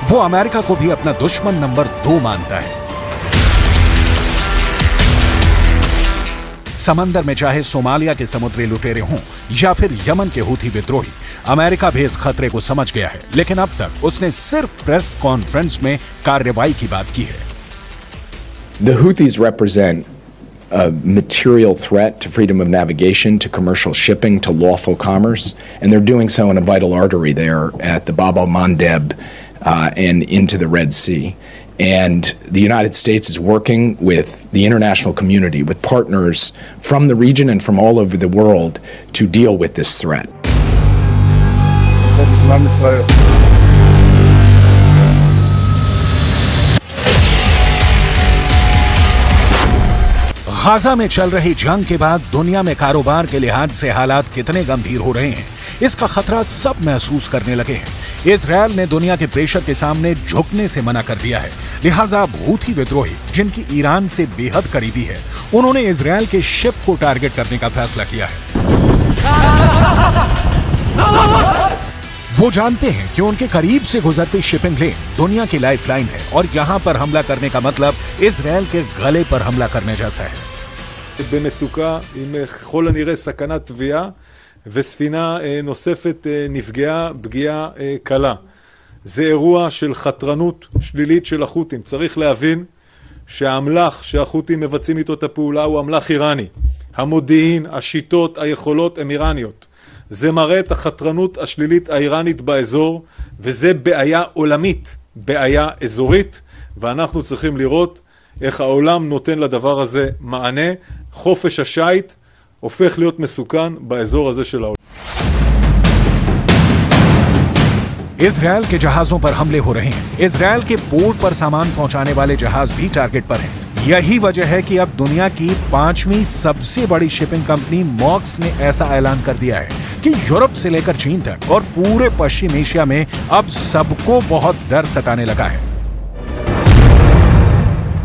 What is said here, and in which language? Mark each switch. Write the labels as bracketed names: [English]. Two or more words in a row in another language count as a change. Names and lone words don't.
[Hindi] वो अमेरिका को भी अपना दुश्मन नंबर 2 मानता है। समंदर में चाहे सोमालिया के समुद्री लुटेरे हों या फिर यमन के हूथी विद्रोही, अमेरिका भी इस खतरे को समझ गया है, लेकिन अब तक उसने सिर्फ [English] press conference [Hindi] में कार्रवाई की बात की है। [English] The Houthis represent a material threat to freedom of navigation, to commercial shipping, to lawful commerce, and they're doing so in a vital artery there at the Bab el-Mandeb and into the Red Sea. And the United States is working with the international community, with partners from the region and from all over the world to deal with this threat. [Hindi] गाजा में चल रही जंग के बाद दुनिया में कारोबार के लिहाज से हालात कितने गंभीर हो रहे हैं, इसका खतरा सब महसूस करने लगे हैं। इजरायल ने दुनिया के प्रेशर के सामने झुकने से मना कर दिया है। लिहाजा हूथी विद्रोही, जिनकी ईरान से बेहद करीबी है, उन्होंने इजरायल के शिप को टारगेट करने का फैसला किया है। वो जानते हैं कि उनके करीब से गुजरती [English] shipping lane [Hindi] दुनिया की लाइफलाइन है, और यहां पर हमला करने का मतलब इजरायल के गले पर हमला करने जैसा है। [Hebrew] במצוקה עם ככל הנראה סכנת תביעה, וספינה נוספת נפגעה פגיעה קלה. זה אירוע של חתרנות שלילית של החות'ים. צריך להבין שהאמל"ח שהחות'ים מבצעים איתו את הפעולה הוא אמל"ח איראני. המודיעין, השיטות, היכולות הם איראניות. זה מראה את החתרנות השלילית האיראנית באזור, וזה בעיה עולמית, בעיה אזורית, ואנחנו צריכים לראות איך העולם נותן לדבר הזה מענה. חופש השייט הופך להיות מסוכן באזור הזה של העולם. [Hindi] इजरायल के जहाजों पर हमले हो रहे हैं। इजरायल के पोर्ट पर सामान पहुंचाने वाले जहाज भी टारगेट पर हैं। यही वजह है कि अब दुनिया की 5वीं सबसे बड़ी [English] shipping company [Hindi] मॉक्स ने ऐसा ऐलान कर दिया है कि यूरोप से लेकर चीन तक और पूरे पश्चिम एशिया में अब सबको बहुत डर सताने लगा है।